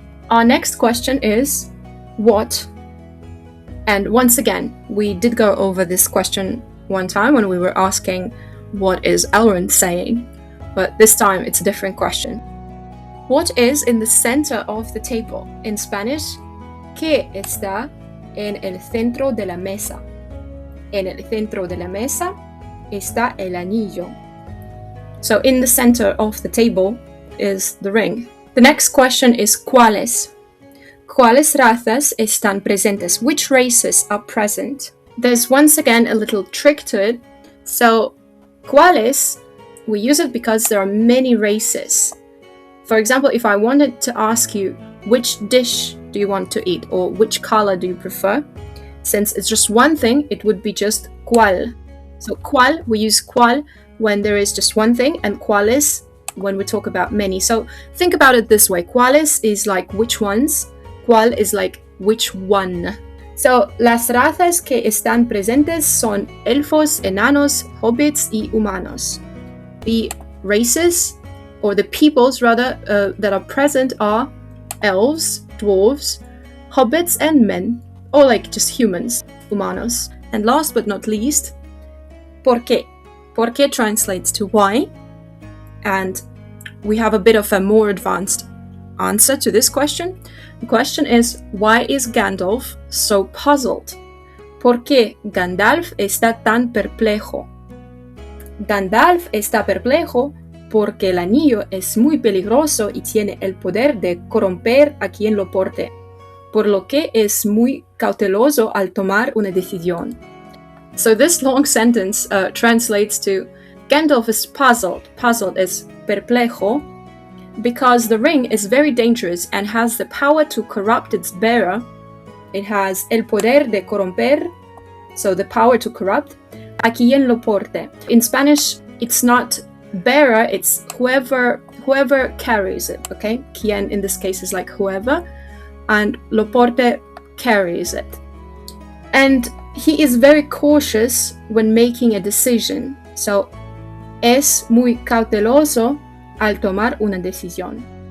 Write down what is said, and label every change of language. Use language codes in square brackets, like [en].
[en] Our next question is, what? And once again, we did go over this question one time when we were asking, what is Elrond saying? But this time it's a different question. What is in the center of the table? In Spanish, [es] ¿qué está en el centro de la mesa? En el centro de la mesa está el anillo. [en] So in the center of the table is the ring. The next question is [es] ¿cuáles? ¿Cuáles razas están presentes? [en] Which races are present? There's once again a little trick to it. So ¿cuáles? We use it because there are many races. For example, if I wanted to ask you which dish do you want to eat or which color do you prefer, since it's just one thing, it would be just cuál. So cuál, we use cuál when there is just one thing, and cuáles when we talk about many. So think about it this way. Cuáles is like which ones, cuál is like which one. [es] So las razas que están presentes son elfos, enanos, hobbits y humanos. [en] The races, or the peoples rather, that are present are elves, dwarves, hobbits and men, or like just humans, humanos. And last but not least, ¿por qué? ¿Por qué translates to why, and we have a bit of a more advanced answer to this question. The question is, why is Gandalf so puzzled? [es] ¿Por qué Gandalf está tan perplejo? Gandalf está perplejo porque el anillo es muy peligroso y tiene el poder de corromper a quien lo porte, por lo que es muy cauteloso al tomar una decisión. [en] So this long sentence translates to, Gandalf is puzzled. Puzzled is perplejo, because the ring is very dangerous and has the power to corrupt its bearer. It has [es] el poder de corromper, [en] so the power to corrupt, [es] a quien lo porte. [en] In Spanish, it's not bearer, it's whoever carries it, okay? Quien in this case is like whoever, and lo porte carries it. And he is very cautious when making a decision. [es] So, es muy cauteloso al tomar una decisión.